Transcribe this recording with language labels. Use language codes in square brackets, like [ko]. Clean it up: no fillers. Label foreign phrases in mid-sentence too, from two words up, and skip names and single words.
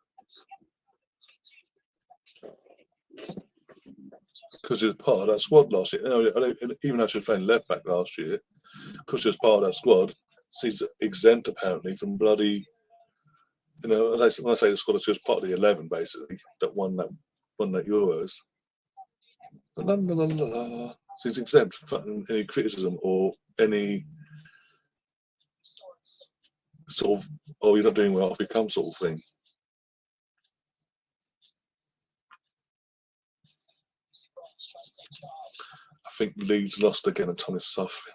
[en] Because she was part of that squad last year. Even though she was playing left back last year, because she was part of that squad, she's exempt apparently from bloody You know, when I say the squad, she was part of the 11 basically that won that Euros. La, la, la, la, la. She's exempt from any criticism or any sort of, oh, you're not doing well, off you come sort of thing. I think Leeds lost again and Thomas suffering.